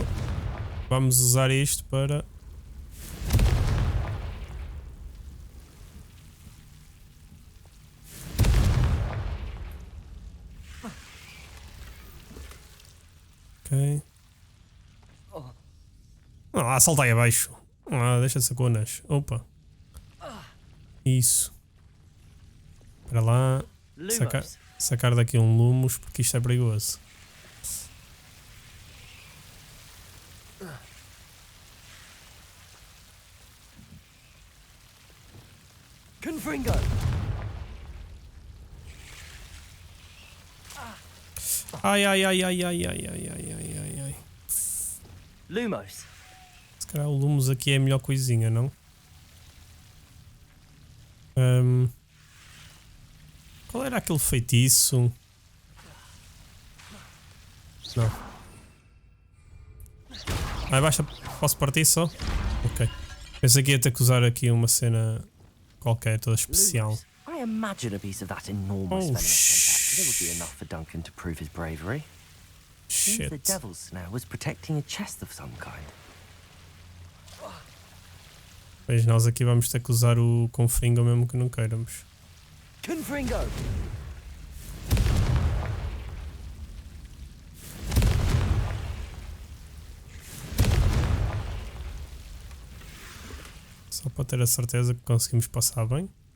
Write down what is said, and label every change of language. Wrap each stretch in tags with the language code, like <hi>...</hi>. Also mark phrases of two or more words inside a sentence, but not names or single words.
<pt>Vamos usar isto para... Ok. Salta aí abaixo. Deixa saconas. Opa. Isso. Para lá. Sacar daqui um lumos porque isto é perigoso. Confringo! Ai. Lumos! Se calhar o lumos aqui é a melhor coisinha, não? Qual era aquele feitiço? Não. Basta. Posso partir só? Ok. Pensei que ia ter que usar aqui uma cena qualquer, toda especial.</pt> <en>I imagine a piece of that enormous venomous tentacle would be enough for Duncan to prove his bravery. Seems the Devil's Snare was protecting a chest of some kind.</en> <pt>Pois nós aqui vamos ter que usar o confringo mesmo que não queiramos. Confringo! Só para ter a certeza que conseguimos passar bem.</pt>